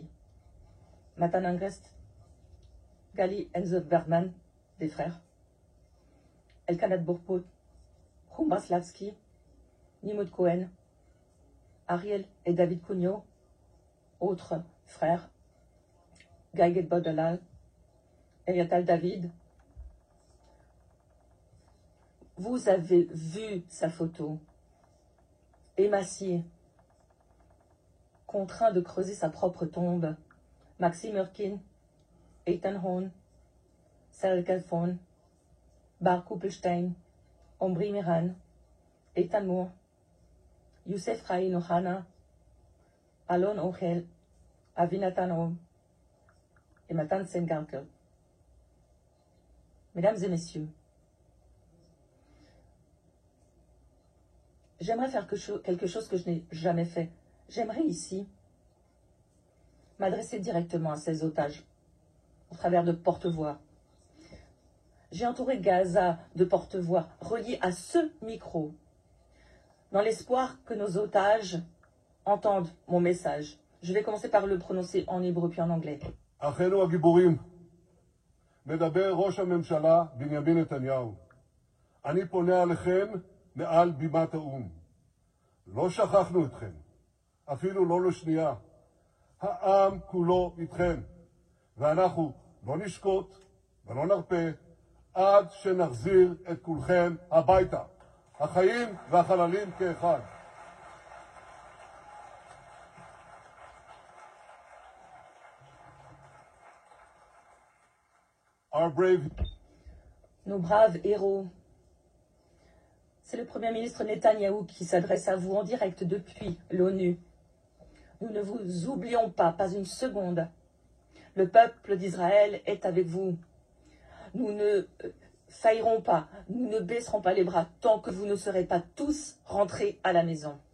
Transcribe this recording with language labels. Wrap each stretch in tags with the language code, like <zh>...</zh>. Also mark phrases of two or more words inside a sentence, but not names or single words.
<fr>Matan Angrest, Gali Enzo Bergman, des frères, Elkanat Bourpot, Humba Slavski, Nimod Cohen, Ariel et David Cugnot, autres frères, Gaiget Bodalal, Eliatal David. Vous avez vu sa photo, émacié, contraint de creuser sa propre tombe. Maxime Urkin, Eitan Horn, Sarel Kalfon, Bar Kuppelstein, Omri Miran, Eitan Moore, Youssef Raïn Ohana, Alon Ochel, Avinatan Om et Matan Sengarkel. Mesdames et messieurs, j'aimerais faire quelque chose que je n'ai jamais fait. J'aimerais ici m'adresser directement à ces otages, au travers de porte-voix. J'ai entouré Gaza de porte-voix reliés à ce micro, dans l'espoir que nos otages entendent mon message. Je vais commencer par le prononcer en hébreu puis en anglais.</fr> <he>אחינו הגיבורים, מדבר ראש הממשלה בנימין נתניהו. אני פונה עליכם מעל בימת האו"ם. לא שכחנו אתכם, אפילו לא לשנייה. העם כולו איתכם, ואנחנו לא נשקוט ולא נרפה עד שנחזיר את כולכם הביתה, החיים והחללים כאחד.</he> <en>Our brave...</en> <fr>Nos braves héros. C'est le Premier ministre Netanyahou qui s'adresse à vous en direct depuis l'ONU. Nous ne vous oublions pas, pas une seconde. Le peuple d'Israël est avec vous. Nous ne faillerons pas, nous ne baisserons pas les bras tant que vous ne serez pas tous rentrés à la maison.</fr>